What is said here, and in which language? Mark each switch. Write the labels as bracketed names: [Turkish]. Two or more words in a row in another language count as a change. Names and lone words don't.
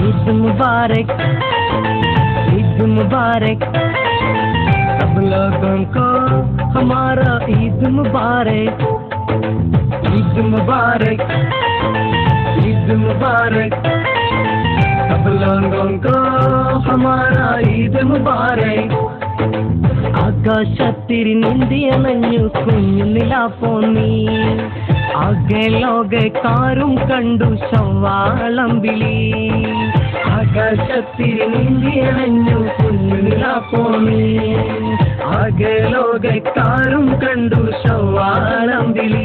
[Hindi] मुबारक, ईद मुबारक, सब लोगों को हमारा ईद मुबारक, ईद मुबारक, ईद मुबारक, सब लोगों को हमारा ईद मुबारक. [Malayalam] ആകാശത്തിരി നീന്തിയണഞ്ഞു കുഞ്ഞു നിലാപ്പോന്നി, ആകെ ലോകക്കാരും കണ്ടു ശവ്വാളം വിളി. ആകാശത്തിരി നീന്തിയണഞ്ഞു കുഞ്ഞു നിലാപ്പോന്നി, ആകെ ലോകക്കാരും കണ്ടു ശവ്വാളം വിളി.